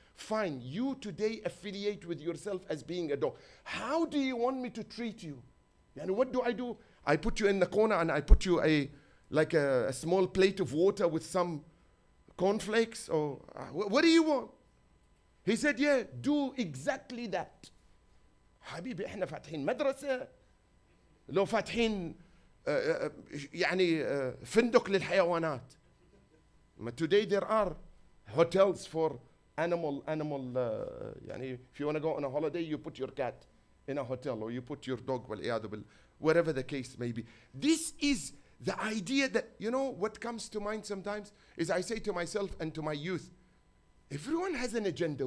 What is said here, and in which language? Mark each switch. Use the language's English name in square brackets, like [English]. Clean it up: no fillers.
[English] Fine, you today affiliate with yourself as being a dog. How do you want me to treat you? And what do? I put you in the corner and I put you like a small plate of water with some cornflakes, or what do you want? He said, yeah, do exactly that. [Arabic] حبيبي احنا فاتحين مدرسة لو فاتحين يعني فندق للحيوانات. [English] Today there are hotels for animal يعني if you want to go on a holiday, you put your cat in a hotel, or you put your dog, whatever the case may be. This is the idea that, you know, what comes to mind sometimes is I say to myself and to my youth, everyone has an agenda.